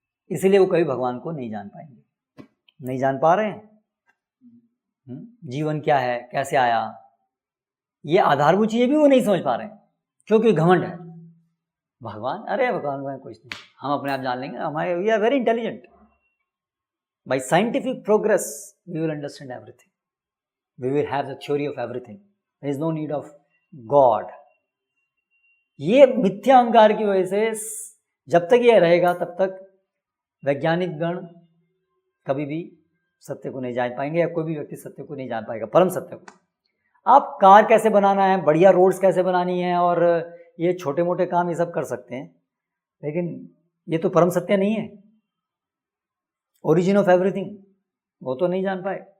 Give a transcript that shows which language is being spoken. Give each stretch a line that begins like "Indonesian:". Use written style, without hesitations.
Hindi: इसीलिए वो कभी भगवान को नहीं जान पाएंगे, नहीं जान पा रहे हैं। जीवन क्या है, कैसे आया, ये आधारभूत चीजें भी वो नहीं समझ पा रहे हैं, क्योंकि घमंड है। भगवान, अरे भगवान में कुछ नहीं, हम अपने आप जान लेंगे। हमारे
English: We are very intelligent. By scientific progress we will understand everything, we will have the theory of everything, there is no need of God।
Hindi: ये मिथ्या अहंकार की वजह से जब तक ये रहेगा तब तक वैज्ञानिक गण कभी भी सत्य को नहीं जान पाएंगे, या कोई भी व्यक्ति सत्य को नहीं जान पाएगा, परम सत्य को। आप कार कैसे बनाना है, बढ़िया रोड्स कैसे बनानी है, और ये छोटे मोटे काम ये सब कर सकते हैं, लेकिन ये तो परम सत्य नहीं है,
English: origin of everything
Hindi: वो तो नहीं जान पाए।